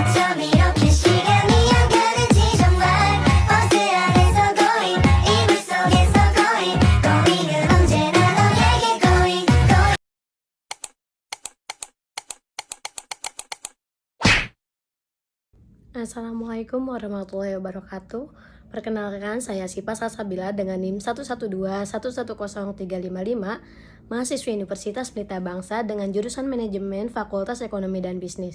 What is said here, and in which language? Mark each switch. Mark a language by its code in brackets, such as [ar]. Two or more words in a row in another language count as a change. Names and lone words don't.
[ko] 밤 이렇게 시간이 안 가는지 정말 버스 안에서 going 이불 속에서 going 은 언제나 너에게 going. [ar] السلام عليكم ورحمة الله وبركاته. [id] Perkenalkan, saya Sipa Salsabila dengan NIM 112110355, mahasiswi Universitas Pelita Bangsa dengan jurusan Manajemen Fakultas Ekonomi dan Bisnis.